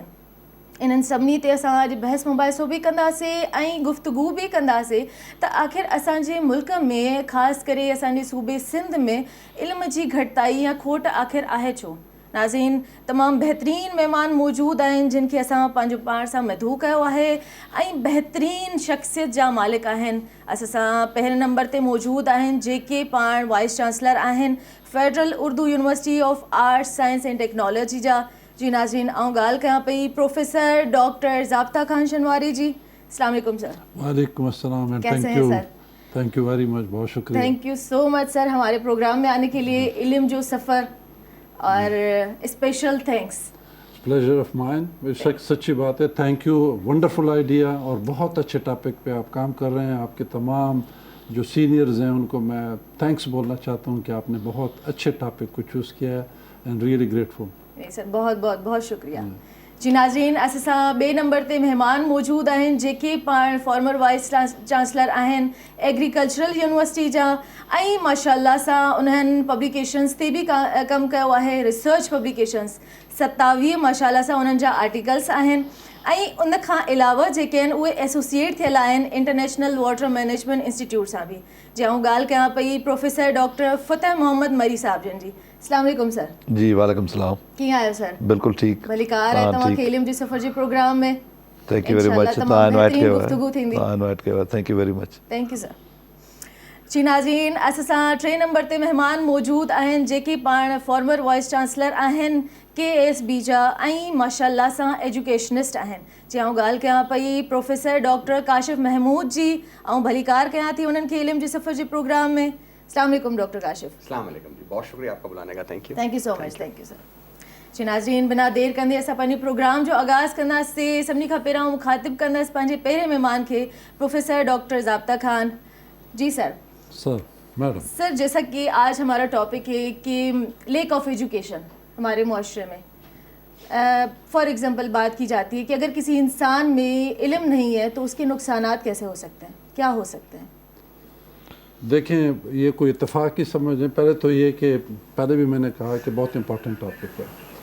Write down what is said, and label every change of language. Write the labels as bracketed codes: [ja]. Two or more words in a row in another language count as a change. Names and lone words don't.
[sd] इन्हनि सभिनी ते असां अॼु बहस मुबाहिसो बि कंदासीं ऐं गुफ़्तगू बि कंदासीं त आख़िर असांजे मुल्क में ख़ासि करे असांजे सूबे सिंध में इल्म जी घटिताई या खोट आख़िर आहे छो. नाज़रीन, तमामु बहितरीन महिमान मौजूदु आहिनि जिन खे असां पंहिंजो पाण सां मदहू कयो आहे ऐं बहितरीन शख़्सियत जा मालिक आहिनि. असां सां पहिरें नंबर ते मौजूदु आहिनि जेके पाण [en] vice chancellor [sd] आहिनि फेडरल उर्दू यूनिवर्सिटी ऑफ आर्ट्स साइंस एंड टेक्नोलॉजी जा. जी नाज़रीन, आउं ॻाल्हि कयां पई प्रोफेसर डॉक्टर ज़ाब्ता खान शनवारी जी. [ar] السلام عليكم सर. وعليكم السلام एंड [ur] کیسے ہیں सर? [en] Thank you very much. [ur] بہت شکریہ. [en] Thank you so much sir [ur] ہمارے پروگرام میں آنے کے لیے۔ علم جو سفر اور [en] special thanks. Pleasure of mine. [ur] بے شک سچی بات ہے. [en] Thank you. wonderful idea [ur] اور بہت اچھے ٹاپک پہ آپ کام کر رہے ہیں. آپ کے تمام جو سینئرز ہیں ان کو میں تھینکس بولنا چاہتا ہوں کہ آپ نے بہت اچھے ٹاپک کو چوز کیا ہے [en] and really grateful. [ur] سر بہت بہت بہت شکریہ. [sd] जी नाज़रीन, असां सां ॿिए नंबर ते महिमान मौजूदु आहिनि जेके पाण [en] former vice chancellor [sd] आहिनि एग्रीकल्चरल यूनिवर्सिटी जा ऐं माशाअल्लाह सां उन्हनि पब्लिकेशन्स ते बि कमु कयो आहे. [en] research publications [sd] 27 माशाअल्लाह सां उन्हनि जा आर्टिकल्स आहिनि. ऐं उन खां अलावा जेके आहिनि उहे एसोसिएट थियल आहिनि इंटरनेशनल वाटर मैनेजमेंट इंस्टीट्यूट सां बि. जी आउं ॻाल्हि कयां पई प्रोफेसर डॉक्टर फ़तेह मोहम्मद मरी साहब जन जी. [ar] السلام عليكم सर. जी وعليكم سلام. [sd] कीअं आहियो सर? बिल्कुल ठीक. भली कार है तव्हांखे इल्म जी सफ़र जे प्रोग्राम में. [en] Thank you very much. [sd] गुफ्तगू थींदी. [en] Thank you very much. Thank you sir. [sd] जी नाज़रीन, असां सां 3 नंबर ते महिमान मौजूदु आहिनि जेके पाण [en] former vice chancellor [sd] आहिनि KSB जा ऐं माशाअल्लाह सां एजुकेशनिस्ट आहिनि. जी आउं ॻाल्हि कयां पई प्रोफेसर डॉक्टर काशिफ महमूद जी. ऐं भली कार कयां थी उन्हनि खे इल्म जी सफ़र जे प्रोग्राम में. [ar] السلام عليكم डॉक्टर काशिफ. السلام عليكم जी. [ur] بہت شکریہ آپ کا بلانے کا. [en] Thank you so much. Thank you sir. [sd] जी नाज़रीन, बिना देरि कंदे असां पंहिंजे प्रोग्राम जो आगाज़ कंदासीं. सभिनी खां पहिरियों मुखातिब कंदासीं पंहिंजे पहिरें महिमान खे प्रोफेसर डॉक्टर ज़ाब्ता खान जी. सर मैडम [ur] سر، جیسا کہ آج ہمارا ٹاپک ہے کہ [en] lack of education [ur] ہمارے معاشرے میں [en] for example [ur] بات کی جاتی ہے کہ اگر کسی انسان میں علم نہیں ہے تو اس کے نقصانات کیسے ہو سکتے ہیں، کیا ہو سکتے ہیں? دیکھیں، یہ کوئی اتفاق ہی سمجھیں۔ پہلے تو یہ کہ پہلے بھی میں نے کہا کہ بہت [en] important topic [ur] ہے.